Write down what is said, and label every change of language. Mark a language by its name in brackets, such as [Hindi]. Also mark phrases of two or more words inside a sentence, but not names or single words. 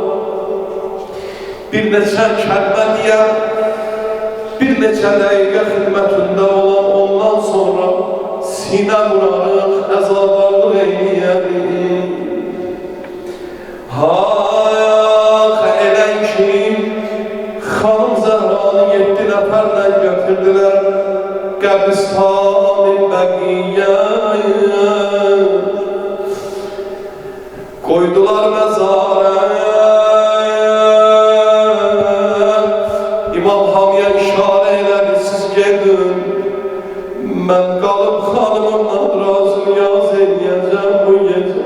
[Azerbaijani] bir neçə kəlmə deyəm, bir neçə dəqiqə xidmətində olan ondan sonra sinə vurarıq, əzadarlıq eyləyərik. Hayx elən ki, xanım Zəhranı 7 nəfərlə götürdülər qəbristan-ı bəqiyyəyə. [Turkish] Koydular mezara, İmam Hamiye [Azerbaijani] işare eyledi, siz gedin. [Turkish] Ben kalıp hanımımla razım yaz edeceğim bu gece.